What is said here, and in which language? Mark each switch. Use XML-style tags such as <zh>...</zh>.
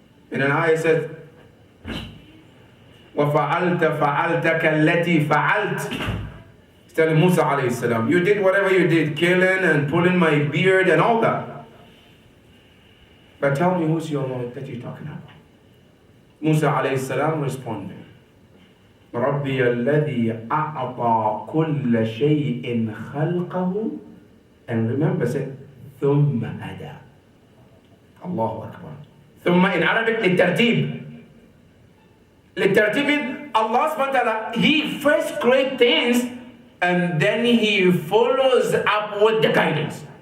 <en>And then I said,</en> <ar>وَفَعَلْتَ فَعَلْتَكَ الَّتِي فَعَلْتَ.</ar> <en>He's telling Musa alayhi salam, you did whatever you did, killing and pulling my beard and all that. But tell me, who's your Lord that you're talking about? Musa alayhi salam responded,</en> <ar>رَبِّيَ الَّذِي أَعْطَى كُلَّ شَيْءٍ خَلْقَهُ.</ar> <en>And remember, said,</en> <ar>ثُمَّ أَدَى. Allahu Akbar.</ar> <en>ثُمَّ in Arabic,</en> <ar>لِلترتيب. للترتيب</ar> <en>means Allah subhanahu wa ta'ala, He first creates things and then He follows up with the guidance.</en>